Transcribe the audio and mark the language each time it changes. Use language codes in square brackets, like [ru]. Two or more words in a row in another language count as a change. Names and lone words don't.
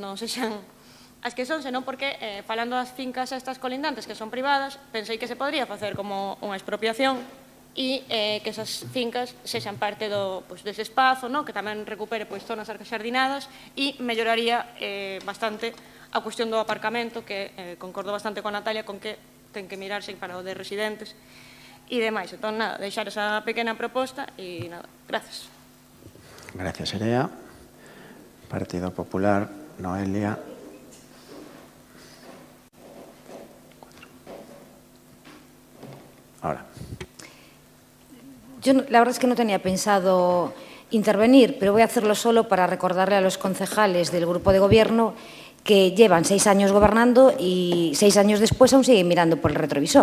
[gl] non sexan as que son, senón porque, falando das fincas estas colindantes que son privadas, pensei que se podría facer como unha expropiación e que esas fincas sexan parte dese espazo, que tamén recupere zonas arquexardinadas e melloraría bastante a cuestión do aparcamento, que concordo bastante con Natalia con que ten que mirarse para o de residentes e demais. Entón, nada, deixar esa pequena proposta e nada, gracias. Gracias, Erea. Partido Popular, Noelia. [es] Ahora. Yo la verdad es que no tenía pensado intervenir, pero voy a hacerlo solo para recordarle a los concejales del grupo de gobierno que llevan 6 años gobernando y 6 años después aún siguen mirando por el retrovisor.